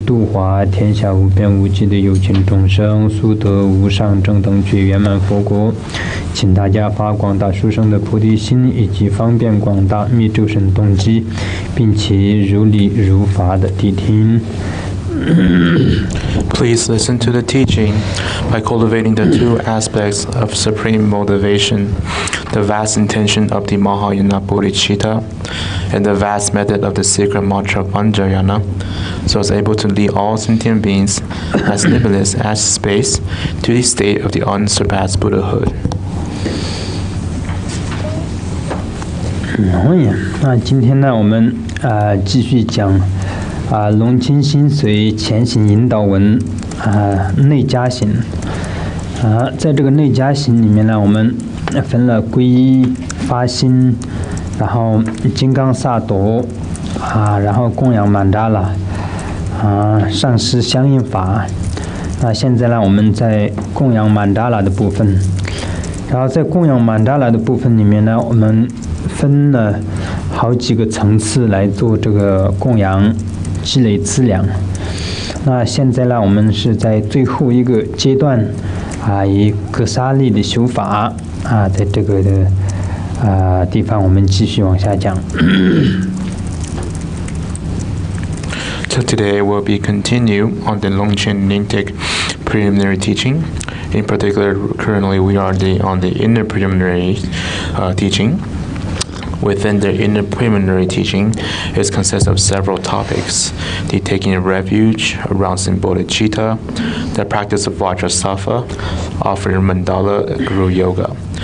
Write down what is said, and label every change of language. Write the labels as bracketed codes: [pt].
[zh] 度化天下无边无际的有情众生，速得无上正等觉圆满佛果。请大家发广大殊胜的菩提心，以及方便广大密咒神动机，并且如理如法的谛听。 [en] Please listen to the teaching by cultivating the two aspects of supreme motivation, the vast intention of the Mahayana Bodhicitta, and the vast method of the sacred mantra Vanjayana, so as able to lead all sentient beings as limitless as space to the state of the unsurpassed Buddhahood. [zh] 那今天呢，我们继续讲龙清心髓前行引导文内家行在这个内家行里面呢，我们分了皈依、发心，然后金刚萨埵然后供养曼达拉上师相应法。那现在呢，我们在供养曼达拉的部分，然后在供养曼达拉的部分里面呢，我们分了好几个层次来做这个供养积累资粮。那现在呢，我们是在最后一个阶段以格萨利的修法在这个的地方我们继续往下讲。 [en] So today we'll be continue on the Longchen Nyingtik preliminary teaching. In particular, currently we are on the inner preliminary teaching. Within the inner preliminary teaching, it consists of several topics: the taking of refuge, arousing bodhicitta, the practice of Vajrasattva, offering mandala, Guru Yoga.